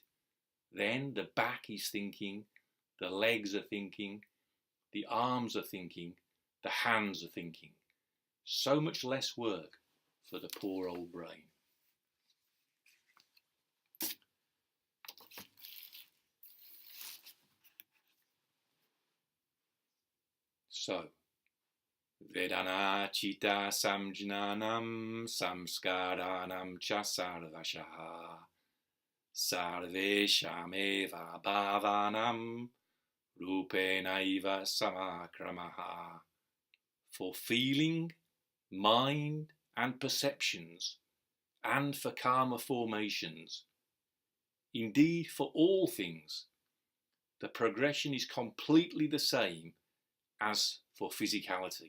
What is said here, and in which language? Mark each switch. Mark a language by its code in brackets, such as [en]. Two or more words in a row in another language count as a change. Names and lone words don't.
[en] Then the back is thinking, the legs are thinking, the arms are thinking, the hands are thinking. So much less work for the poor old brain. So, [sa] vedanā-citta-saṃjñānāṃ saṃskārāṇāṃ ca sarvaśaḥ sarveṣām eva bhāvānāṃ rūpeṇaiva samaḥ kramaḥ. [en] For feeling, mind and perceptions, and for karma formations, indeed for all things, the progression is completely the same as for physicality.